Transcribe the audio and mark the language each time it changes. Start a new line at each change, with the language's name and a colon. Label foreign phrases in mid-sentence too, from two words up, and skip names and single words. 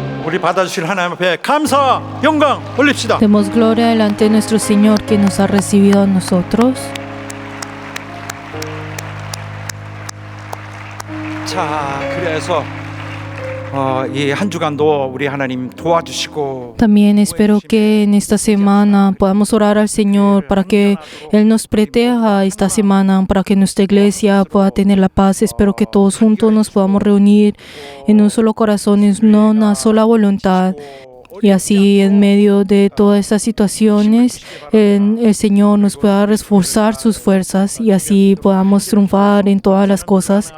Korean: 우리 받아주실 하나님 앞에 감사, 영광 올립시다.
Spanish: Demos gloria delante de nuestro Señor que nos ha recibido a nosotros.
Korean: 자, 그래서 이 한 주간도 우리 하나님 도와주시고
Spanish: También espero que en esta semana podamos orar al Señor para que Él nos proteja esta semana, para que nuestra iglesia pueda tener la paz. Espero que todos juntos nos podamos reunir en un solo corazón, en una sola voluntad. Y así en medio de todas estas situaciones, el Señor nos pueda reforzar sus fuerzas y así podamos triunfar en todas las cosas.